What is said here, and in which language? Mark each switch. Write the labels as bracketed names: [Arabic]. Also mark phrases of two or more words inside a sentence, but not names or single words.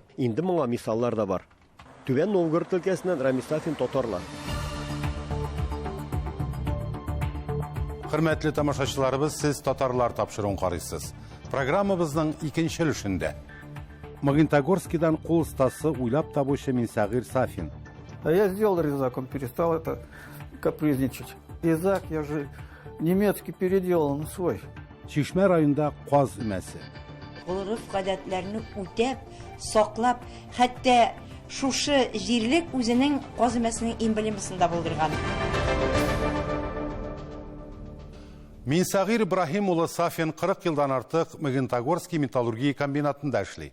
[Tatar] Инде моңа мисаллар да бар. Түбән Новгород өлкәсеннән Рамис Сафин, Татарлар. Хөрмәтле тамашачыларыбыз, сез татарлар тапшыруын карыйсыз. Программабызның икенче өлешендә Магнитогорскидан кул остасы уйлап табучы Минсагир Сафин. [Russian] А я сделал резак, он перестал это капризничать. Резак я же немецкий переделал на свой. [Tatar] Чишмә районында Каз өмәсе. Урыф гадәтләрне үтәп, саклап, хәтта шушы җирлек үзенең Каз өмәсенең эмблемасында булдырган. Минсагир Ибрахим улы Сафин 40 елдан артык Магнитогорский металлургия комбинатында эшли.